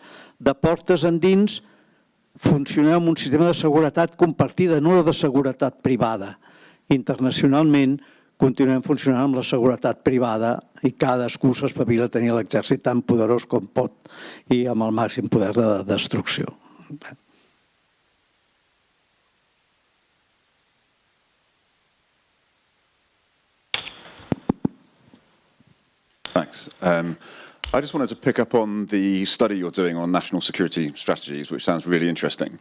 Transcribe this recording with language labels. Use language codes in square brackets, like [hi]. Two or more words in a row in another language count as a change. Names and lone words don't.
[ca] De portes endins funcionem amb un sistema de seguretat compartida, no de seguretat privada. Internacionalment continuem funcionant amb la seguretat privada i cadascú s'espavila a tenir l'exèrcit tan poderós com pot i amb el màxim poder de destrucció. [en] Thanks. I just wanted to pick up on the study you're doing on national security strategies, which sounds really interesting.